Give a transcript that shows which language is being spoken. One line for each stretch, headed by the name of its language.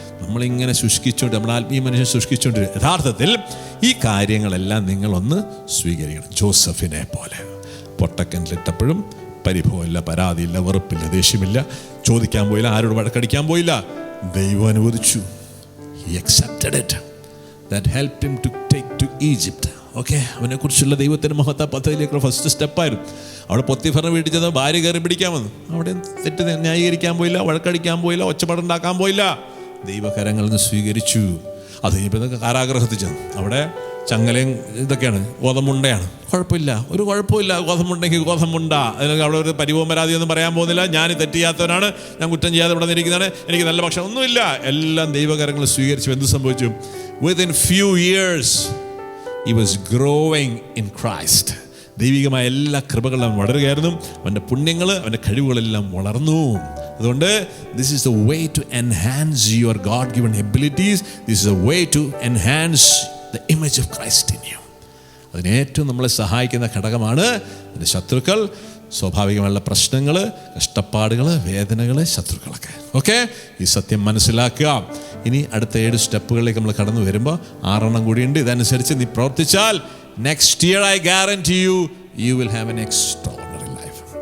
Malayalam: നമ്മളിങ്ങനെ ശുഷ്കിച്ചുകൊണ്ട് നമ്മുടെ ആത്മീയ മനുഷ്യൻ ശുഷ്കിച്ചുകൊണ്ടിരിക്കും. യഥാർത്ഥത്തിൽ ഈ കാര്യങ്ങളെല്ലാം നിങ്ങളൊന്ന് സ്വീകരിക്കണം. ജോസഫിനെ പോലെ പൊട്ടക്കിണറ്റിലിട്ടപ്പോഴും പരിഭവമില്ല, പരാതിയില്ല, വെറുപ്പില്ല, ദേഷ്യമില്ല, ചോദിക്കാൻ പോയില്ല, ആരോട് വഴക്കടിക്കാൻ പോയില്ല. ദൈവം അനുവദിച്ചു.
English: He accepted it. That helped him to take to Egypt.
Malayalam: Okay, അവനെക്കുറിച്ചുള്ള ദൈവത്തിൻ്റെ മഹത്താ പദ്ധതിയിലേക്കുള്ള ഫസ്റ്റ് സ്റ്റെപ്പായിരുന്നു. അവിടെ പൊത്തിഫറിനെ വീട്ടിൽ ചെന്ന് ഭാര്യ കയറി പിടിക്കാൻ വന്നു. അവിടെ തെറ്റ് ന്യായീകരിക്കാൻ പോയില്ല, വഴക്കടിക്കാൻ പോയില്ല, ഒച്ചപ്പാടുണ്ടാക്കാൻ പോയില്ല. ദൈവകരങ്ങളിൽ നിന്ന് സ്വീകരിച്ചു. അത് കഴിഞ്ഞപ്പോൾ കാരാഗ്രഹത്തിൽ ചെന്നു. അവിടെ ചങ്ങലയും ഇതൊക്കെയാണ്, ഗോതമ്പുണ്ടയാണ്. കുഴപ്പമില്ല, ഒരു കുഴപ്പമില്ല. ഗോതമ്പുണ്ടെങ്കിൽ ഗോതമ്പുണ്ട. അതിനൊക്കെ അവിടെ ഒരു പരിഭവം പരാതിയൊന്നും പറയാൻ പോകുന്നില്ല. ഞാൻ തെറ്റ് ചെയ്യാത്തവനാണ്, ഞാൻ കുറ്റം ചെയ്യാതെ ഇവിടെ നിന്നിരിക്കുന്നതാണ്, എനിക്ക് നല്ല ഭക്ഷണം ഒന്നുമില്ല. എല്ലാം ദൈവകരങ്ങൾ സ്വീകരിച്ചു. എന്ത് സംഭവിച്ചു?
English: Within few years he was growing in Christ.
Malayalam: ദൈവികമായ എല്ലാ കൃപകളും അവൻ വളരുകയായിരുന്നു. അവൻ്റെ പുണ്യങ്ങൾ, അവൻ്റെ കഴിവുകളെല്ലാം വളർന്നു.
English: അതുകൊണ്ട് this is the way to enhance your God given abilities. This is a way to enhance the image of Christ in you.
Malayalam: അതിനേറ്റവും നമ്മളെ സഹായിക്കുന്ന ഘടകമാണ് അതിൻ്റെ ശത്രുക്കൾ, സ്വാഭാവികമുള്ള പ്രശ്നങ്ങൾ, കഷ്ടപ്പാടുകൾ, വേദനകൾ, ശത്രുക്കളൊക്കെ. ഓക്കെ, ഈ സത്യം മനസ്സിലാക്കുക. ഇനി അടുത്ത 7 സ്റ്റെപ്പുകളിലേക്ക് നമ്മൾ കടന്നു വരുമ്പോൾ 6 കൂടിയുണ്ട്. ഇതനുസരിച്ച് നീ പ്രവർത്തിച്ചാൽ
English: Next year I guarantee you will have an extraordinary life.